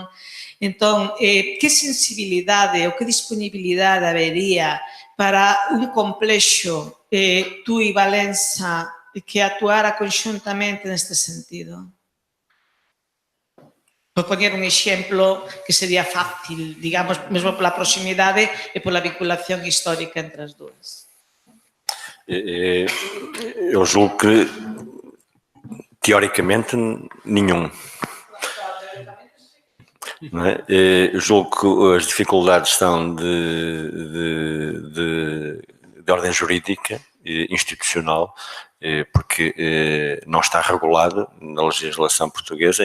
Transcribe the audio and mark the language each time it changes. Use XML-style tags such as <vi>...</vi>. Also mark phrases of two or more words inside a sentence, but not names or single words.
<gl>Entón, que sensibilidade ou que disponibilidade habería para un complexo Tui Valença que actuara conxuntamente neste sentido? Por poñer un exemplo que sería fácil, digamos, mesmo pola proximidade e pola vinculación histórica entre as dúas.</gl> <pt>Eu julgo que, teoricamente, nenhum. Não é? Eu julgo que as dificuldades são de ordem jurídica, institucional, porque não está regulado na legislação portuguesa.</pt>